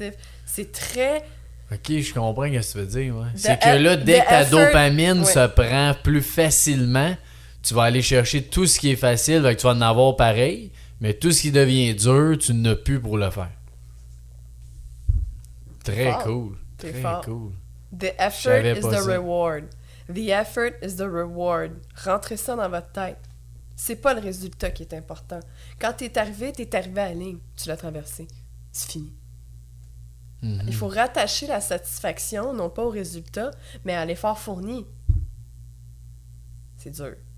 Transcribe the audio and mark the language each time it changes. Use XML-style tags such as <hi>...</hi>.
<fr>Ouais. C'est très... Ok, je comprends ce que tu veux dire. Ouais. C'est que là, dès que ta dopamine se prend plus facilement, tu vas aller chercher tout ce qui est facile, donc tu vas en avoir pareil, mais tout ce qui devient dur, tu n'as plus pour le faire. Très cool. Très cool.</fr> <en>The effort is the reward. The effort is the reward.</en> <fr>Rentrez ça dans votre tête. C'est pas le résultat qui est important. Quand t'es arrivé à la ligne. Tu l'as traversé. C'est fini. Il faut rattacher la satisfaction, non pas au résultat, mais à l'effort fourni. C'est dur.</fr>